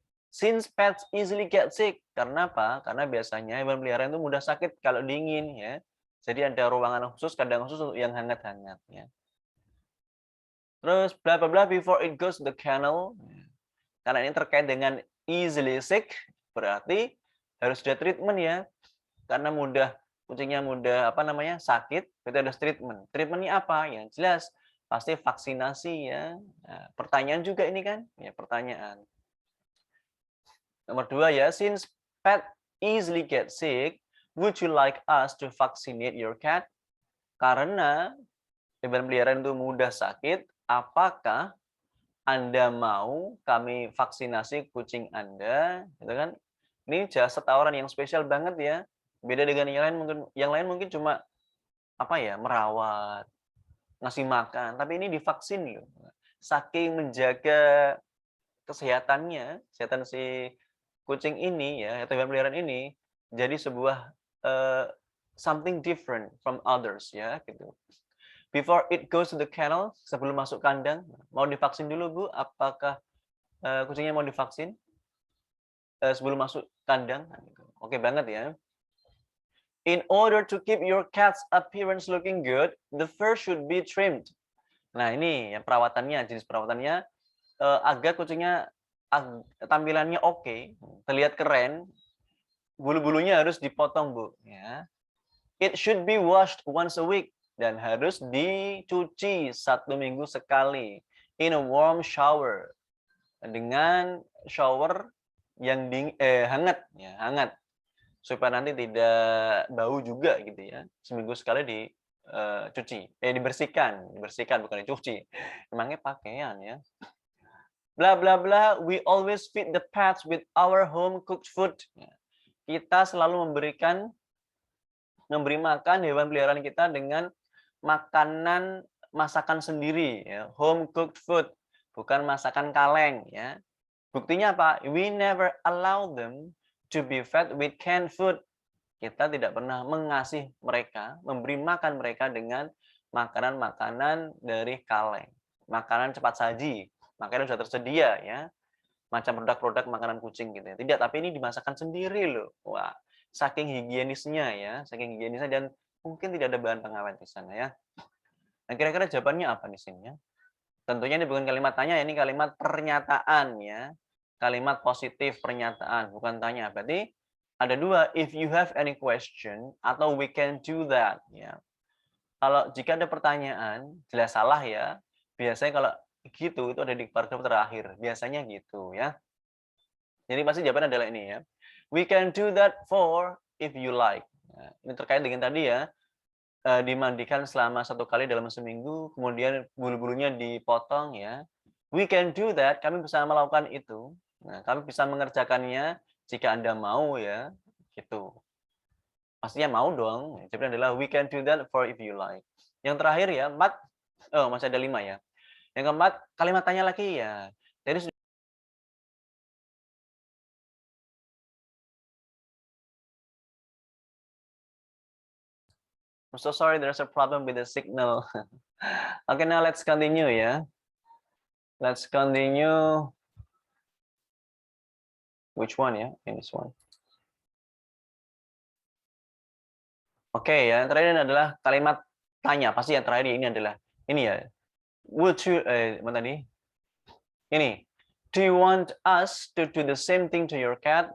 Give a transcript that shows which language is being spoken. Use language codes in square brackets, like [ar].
[en] Since pets easily get sick. [id] Karena apa? Karena biasanya hewan peliharaan itu mudah sakit kalau dingin ya. Jadi ada ruangan khusus, kandang khusus untuk yang hangat-hangat ya. Terus bla bla bla before it goes to the kennel. Karena ini terkait dengan easily sick, berarti harus ada treatment ya. Karena kucingnya mudah apa namanya? Sakit, berarti ada treatment. Treatmentnya apa? Yang jelas pasti vaksinasi ya. Nah, pertanyaan juga ini kan? Ya, pertanyaan. [en] Nomor 2 ya, since pet easily get sick, would you like us to vaccinate your cat? [id] Karena hewan peliharaan itu mudah sakit, apakah Anda mau kami vaksinasi kucing Anda? Gitu kan? Ini jasa tawaran yang spesial banget ya. Beda dengan yang lain mungkin cuma apa ya, merawat, ngasih makan, tapi ini divaksin loh. Saking menjaga kesehatannya, kesehatan si kucing ini ya, atau hewan peliharaan ini jadi sebuah something different from others ya gitu. Before it goes to the kennel, sebelum masuk kandang, mau divaksin dulu Bu, apakah kucingnya mau divaksin sebelum masuk kandang? Oke banget ya. [en] In order to keep your cat's appearance looking good, the fur should be trimmed. [id] Nah ini ya perawatannya, jenis perawatannya agar kucingnya tampilannya oke, terlihat keren, bulu-bulunya harus dipotong, Bu, ya. It should be washed once a week dan harus dicuci 1 minggu sekali in a warm shower dengan shower yang hangat ya, hangat supaya nanti tidak bau juga gitu ya. Seminggu sekali dicuci, dibersihkan bukan dicuci. Emangnya pakaian ya. [en] Bla bla bla, we always feed the pets with our home cooked food. [id] Kita selalu memberi makan hewan peliharaan kita dengan makanan masakan sendiri ya, home cooked food, bukan masakan kaleng ya. Buktinya apa? [en] We never allow them to be fed with canned food. [id] Kita tidak pernah memberi makan mereka dengan makanan-makanan dari kaleng, makanan cepat saji, makanan sudah tersedia ya, macam produk-produk makanan kucing gitu ya. Tidak, tapi ini dimasakkan sendiri loh. Wah, saking higienisnya ya, saking higienisnya dan mungkin tidak ada bahan pengawet di sana ya. Nah, kira-kira jawabannya apa di sini ya? Tentunya ini bukan kalimat tanya, ini kalimat pernyataan ya. Kalimat positif pernyataan, bukan tanya. Berarti ada dua, if you have any question atau we can do that ya. Kalau jika ada pertanyaan, jelas salah ya. Biasanya kalau gitu itu ada di paragraf terakhir, biasanya gitu ya. Jadi pasti jawabannya adalah ini ya. [en] We can do that for if you like. [id] Nah, ini terkait dengan tadi ya, dimandikan selama 1 kali dalam seminggu, kemudian bulu-bulunya dipotong ya. We can do that, kami bisa melakukan itu. Nah, kami bisa mengerjakannya jika Anda mau ya, gitu. Pastinya mau dong. Jawabannya adalah we can do that for if you like. Yang terakhir ya, masih ada 5 ya. Yang keempat, kalimat tanya lagi ya. [en] Jadi I'm so sorry, there's a problem with the signal. Okay, now let's continue ya. Let's continue. Which one ya? In this one. [id] Oke ya, yang terakhir ini adalah kalimat tanya. Pasti yang terakhir ini adalah ini ya. Would you mana tadi? Ini. [en] Do you want us to do the same thing to your cat?